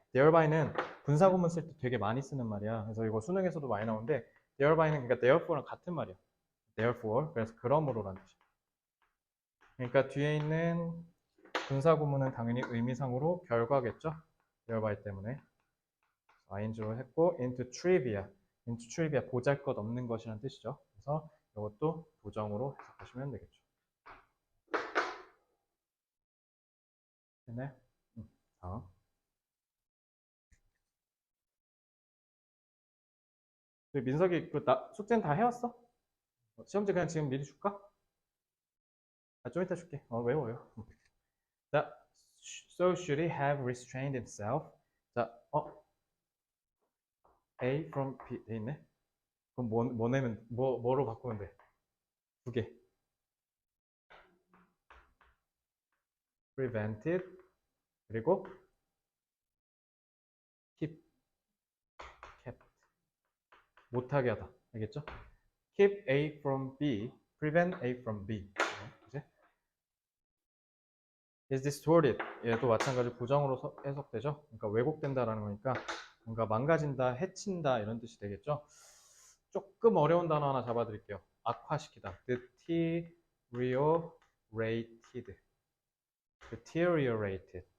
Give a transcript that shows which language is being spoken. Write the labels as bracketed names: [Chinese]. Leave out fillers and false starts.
[Korean] therby는 분사구문 쓸 때 되게 많이 쓰는 말이야. 그래서 이거 수능에서도 많이 나오는데 thereby,는 그러니까 therefore랑 같은 말이야. therefore. 그래서 그러므로라는 뜻이야. 그러니까 뒤에 있는 분사구문은 당연히 의미상으로 결과겠죠. thereby 때문에. ing로 했고 into trivia. into trivia 보잘것없는 것이라는 뜻이죠. 그래서 이것도 부정으로 해석하시면 되겠죠. 됐나요? 다음. 민석이 숙제는 다 해왔어? 시험지 그냥 지금 미리 줄까? 좀 이따 줄게. 외워요. 자, [English] so should he have restrained himself? [Korean] 자, A from B 돼 있네. 그럼 뭐 내면 뭐로 바꾸면 돼? 두 개. prevented 그리고 kept 못하게 하다. 알겠죠? [English] keep A from B, prevent A from B. [Korean] 이제 [English] is distorted. [Korean] 얘도 마찬가지로 부정으로 해석되죠. 그러니까 왜곡된다라는 거니까 뭔가 망가진다, 해친다 이런 뜻이 되겠죠. 조금 어려운 단어 하나 잡아드릴게요. 악화시키다. [English] deteriorated. deteriorated.